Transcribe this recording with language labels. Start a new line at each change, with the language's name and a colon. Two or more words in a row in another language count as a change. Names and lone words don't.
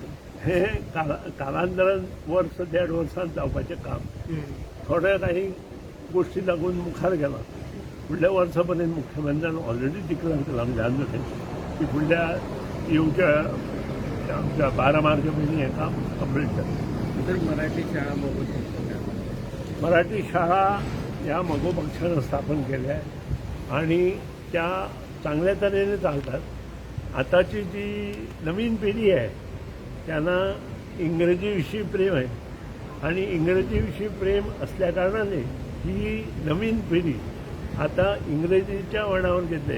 Konkani: हे कालांतरान वर्स 1.5 वर्सांत जावपाचें काम थोड्या काही गोष्टी लागून मुखार गेला. फुडल्या वर्सा पर्यंत मुख्यमंत्र्यान
English: already declare
Konkani: केला विधानसभेत की फुडल्या येवच्या आमच्या 12 मार्चा पयलीं हें काम कंप्लीट जातलें.
Marathi: तर मराठी शाळा मराठी शाळा ह्या मगो पक्षानं स्थापन केल्या आणि त्या चांगल्या तऱ्हेने चालतात. आताची जी नवीन पिढी आहे त्यांना इंग्रजीविषयी प्रेम आहे आणि इंग्रजीविषयी प्रेम असल्या कारणाने ही नवीन पिढी आता इंग्रजीच्या वळणावर घेतले.